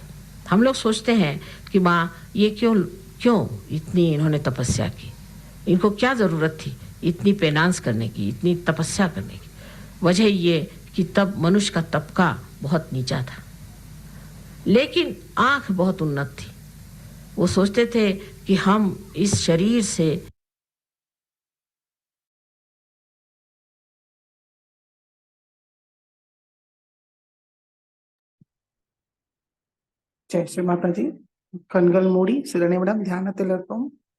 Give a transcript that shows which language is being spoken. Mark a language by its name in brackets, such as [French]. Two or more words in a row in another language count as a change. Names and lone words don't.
[Hindi] हम लोग सोचते हैं कि माँ ये क्यों इतनी इन्होंने तपस्या की, इनको क्या ज़रूरत थी इतनी पेनांस करने की, इतनी तपस्या करने की। वजह ये कि तब मनुष्य का तबका बहुत नीचा था, लेकिन आंख बहुत उन्नत थी। वो सोचते थे कि हम इस शरीर से [Tamil] ஜெய் ஸ்ரீ மாதாஜி. கண்கள் மூடி சில நிமிடம் தியானத்தில் இருப்போம்.